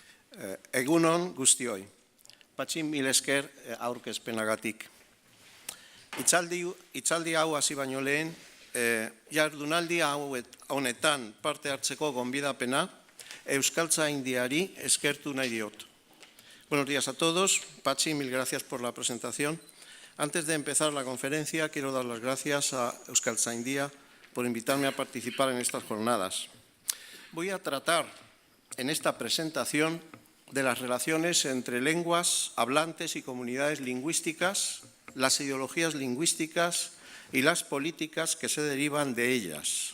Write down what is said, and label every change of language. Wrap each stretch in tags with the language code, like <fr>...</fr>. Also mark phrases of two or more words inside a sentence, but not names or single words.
<eu>Egunon guztioi. Patxi mil esker aurkezpenagatik. Hitzaldi hau hasi baino lehen, jardunaldi honetan parte hartzeko gonbidapena Euskaltzaindiari eskertu nahi diot.</eu> <es>Buenos días a todos. Patxi, mil gracias por la presentación. Antes de empezar la conferencia, quiero dar las gracias a Euskaltzaindia por invitarme a participar en estas jornadas. Voy a tratar en esta presentación de las relaciones entre lenguas, hablantes y comunidades lingüísticas, las ideologías lingüísticas y las políticas que se derivan de ellas.</es>